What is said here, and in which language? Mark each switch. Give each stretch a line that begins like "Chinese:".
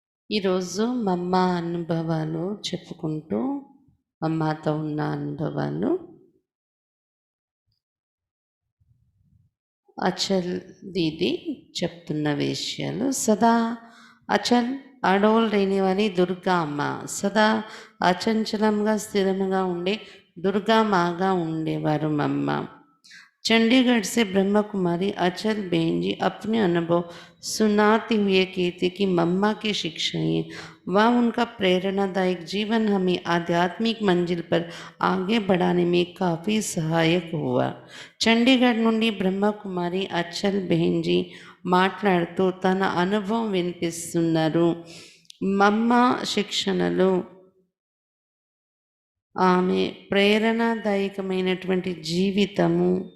Telugu: ఈరోజు మమ్మ అనుభవాలు చెప్పుకుంటూ మమ్మతో ఉన్న అనుభవాలు అచల్ దీది చెప్తున్న విషయాలు. సదా అచల్ అడవులు లేనివని దుర్గా అమ్మ, సదా అచంచలంగా స్థిరంగా ఉండే దుర్గా మాగా ఉండేవారు మమ్మ.
Hindi: चंडीगढ़ से ब्रह्मा कुमारी अचल बहन जी अपने अनुभव सुनाते हुए कहते कि मम्मा की शिक्षाएं व उनका प्रेरणादायक जीवन हमें आध्यात्मिक मंजिल पर आगे बढ़ाने में काफ़ी सहायक हुआ।
Telugu: చండీగఢ్ నుండి బ్రహ్మకుమారి అచల్ బెహెన్జీ మాట్లాడుతూ తన అనుభవం వినిపిస్తున్నారు. మమ్మ శిక్షణలో ఆమె ప్రేరణాదాయకమైనటువంటి జీవితము